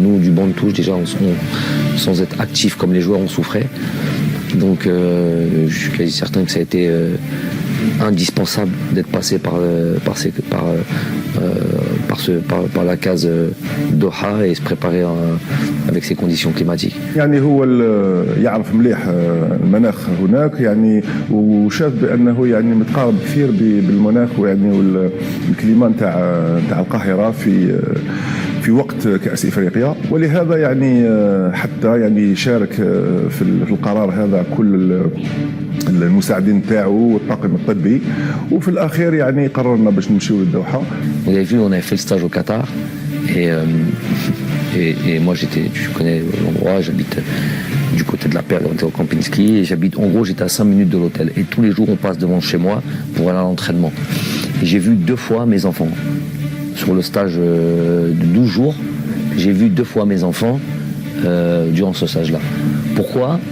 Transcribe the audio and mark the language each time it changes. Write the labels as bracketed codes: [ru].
[fr] Nous, du banc de touche, déjà, sans être actifs comme les joueurs, on souffrait. Donc, je suis quasi certain que ça a été indispensable d'être passé par la case Doha et se préparer avec ces conditions climatiques. [ar] يعني هو يعرف مليح المناخ هناك يعني وشاف بانه يعني متقارب كثير بالمناخ ويعني والكليما نتاع القاهره في وقت كأس إفريقيا ولهذا يعني حتى يعني شارك في القرار هذا كل المساعدين تاعو والطاقم الطبي وفي الأخير يعني قررنا باش نمشيو للدوحة. [fr] Vous avez vu, on avait fait le stage au Qatar et moi tu connais l'endroit, j'habite du côté de la Perle, on était au Kempinski et j'étais à 5 minutes de l'hôtel et tous les jours on passe devant chez moi pour aller à l'entraînement. Et j'ai vu 2 fois mes enfants. Sur le stage de 12 jours, j'ai vu 2 fois mes enfants durant ce stage-là. Pourquoi ?